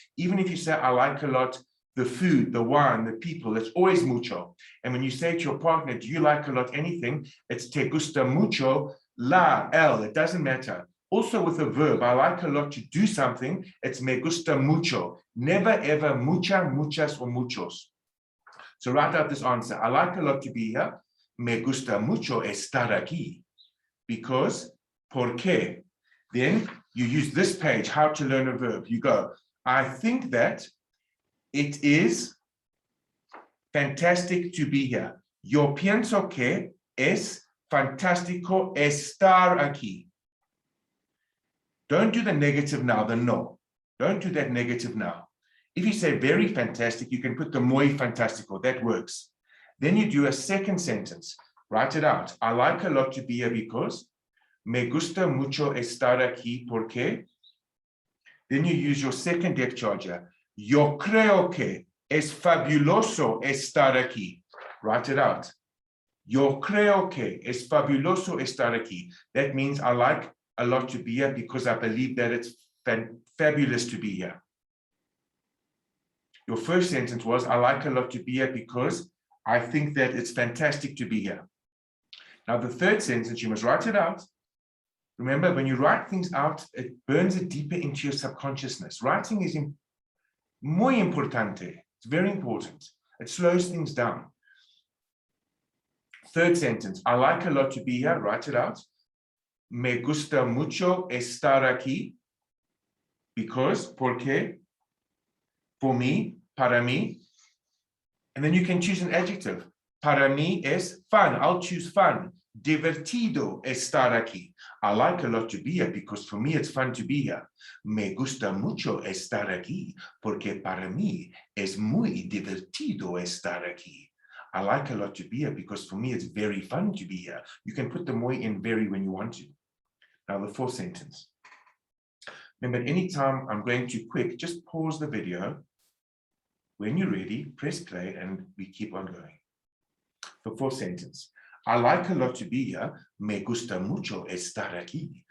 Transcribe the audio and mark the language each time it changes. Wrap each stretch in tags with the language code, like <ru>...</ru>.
<en>Even if you say, I like a lot, the food, the wine, the people, it's always mucho. And when you say to your partner, do you like a lot anything? It's</en> <es>te gusta mucho,</es> <en>la, el, it doesn't matter. Also with a verb, I like a lot to do something, it's</en> <es>me gusta mucho.</es> <en>Never ever mucha, muchas, or muchos. So write out this answer. I like a lot to be here.</en> <es>Me gusta mucho estar aquí.</es> <en>Because,</en> <es>¿por qué?</es> <en>Then you use this page, how to learn a verb. You go, I think that it is fantastic to be here.</en> <es>Yo pienso que es fantástico estar aquí.</es> <en>Don't do the negative now, the no. Don't do that negative now. If you say very fantastic, you can put the</en> <es>muy fantástico,</es> <en>that works. Then you do a second sentence. Write it out. I like a lot to be here because</en> <es>me gusta mucho estar aquí porque.</es> <en>Then you use your second depth charger.</en> <es>Yo creo que es fabuloso estar aquí.</es> <en>Write it out.</en> <es>Yo creo que es fabuloso estar aquí.</es> <en>That means I like a lot to be here because I believe that it's fabulous to be here. Your first sentence was, I like a lot to be here because I think that it's fantastic to be here. Now the third sentence, you must write it out. Remember, when you write things out, it burns it deeper into your subconsciousness. Writing is</en> <es>muy importante.</es> <en>It's very important. It slows things down. Third sentence, I like a lot to be here. Write it out.</en> <es>Me gusta mucho estar aquí because, porque,</es> <en>for me,</en> <es>para mí.</es> <en>And then you can choose an adjective.</en> <es>Para mí es</es> <en>fun. I'll choose fun.</en> <es>Divertido estar aquí.</es> <en>I like a lot to be here because for me it's fun to be here.</en> <es>Me gusta mucho estar aquí porque para mí es muy divertido estar aquí.</es> <en>I like a lot to be here because for me it's very fun to be here. You can put the muy in very when you want to. Now the fourth sentence. Remember, anytime I'm going too quick, just pause the video. When you're ready, press play and we keep on going. The fourth sentence. I like a lot to be here.</en> <es>Me gusta mucho estar aquí.</es>